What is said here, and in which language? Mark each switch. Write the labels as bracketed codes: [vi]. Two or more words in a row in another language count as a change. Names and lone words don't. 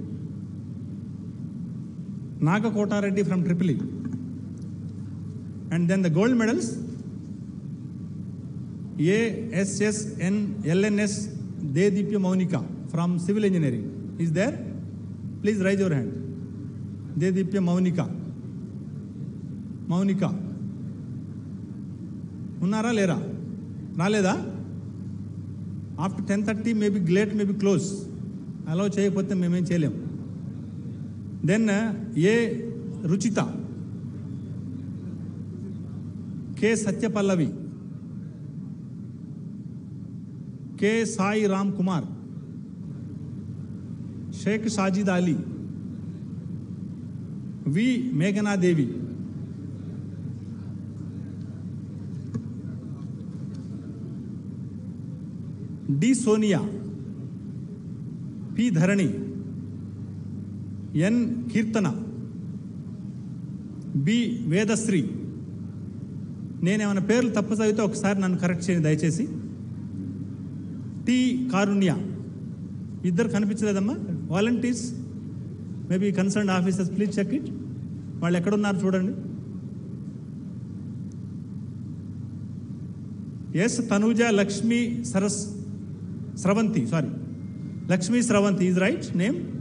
[en] Naga Kotareddy from EEE. And then the gold medals, ASSN LNS Dedipya Maunika from Civil Engineering. Is there? Please raise your hand. Dedipya Maunika. [te] ఉన్నారా లేరా? రాలేదా? [en] After 10:30 maybe late, maybe close. [te] Allow cheyapothe memem cheyalem. Then Ruchita. K. Satyapallavi. K. Sai Ram Kumar. Sheikh Sajid Ali. V. Meghana Devi. D. Sonia. P. Dharani. N. Kirtana. B. Vedasri. నేనేమైనా పేర్లు తప్పు చదివితే ఒకసారి నన్ను కరెక్ట్ చేయండి దయచేసి. టి కారుణ్య. ఇద్దరు కనిపించలేదమ్మా. [en] Volunteers, maybe concern officers, please check it. [te] వాళ్ళు ఎక్కడున్నారు చూడండి. [en] S Tanuja Lakshmi Sravanthi, sorry, Lakshmi Sravanthi is right name.